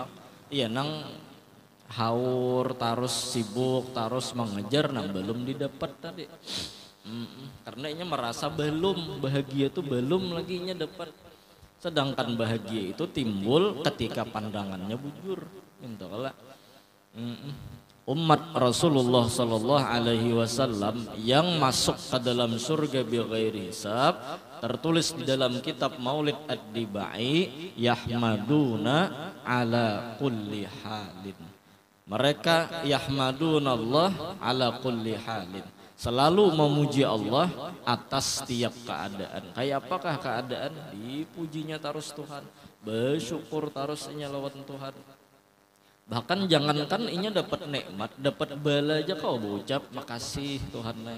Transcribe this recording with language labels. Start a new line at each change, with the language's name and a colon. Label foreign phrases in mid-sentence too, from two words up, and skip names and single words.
Banjar: Iya nang haur terus sibuk terus mengejar nang belum didapat tadi. Karena inya merasa belum bahagia itu belum lagi inya dapat. Sedangkan bahagia itu timbul ketika pandangannya bujur. Minta kala umat Rasulullah Sallallahu Alaihi Wasallam yang masuk ke dalam surga
Arabic: بغير حساب,
Banjar: tertulis di dalam kitab Maulid Ad-Dibai,
Arabic: يحمدون على كل حال. Mereka يحمدون الله على كل حال,
Banjar: selalu memuji Allah atas setiap keadaan. Kayak apakah keadaan? Dipujinya terus Tuhan, bersyukur terusnya lawan Tuhan. Bahkan jangankan inya dapat nikmat, dapat bala aja kau berucap makasih Tuhan.